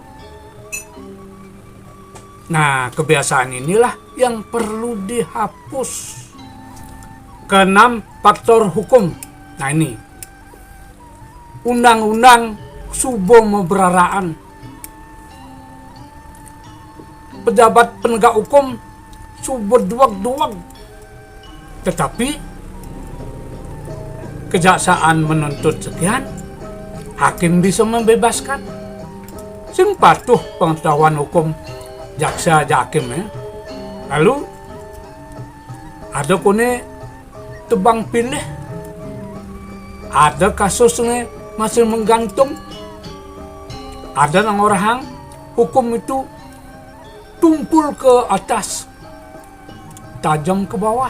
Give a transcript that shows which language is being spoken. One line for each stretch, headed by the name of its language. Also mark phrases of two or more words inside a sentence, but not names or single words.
Indonesian: Nah, kebiasaan inilah yang perlu dihapus. Keenam, faktor hukum. Nah ini, undang-undang
Balinese: subo meberaraan.
Indonesian: Pejabat penegak hukum
Balinese: subo duag-duag.
Indonesian: Tetapi kejaksaan menuntut sekian, hakim bisa membebaskan.
Balinese: Sing patuh
Indonesian: pengetahuan hukum jaksa hakim ya. Lalu ada kone tebang pilih, ada kasusnya masih menggantung, ada yang orang hukum itu tumpul ke atas, tajam ke bawah.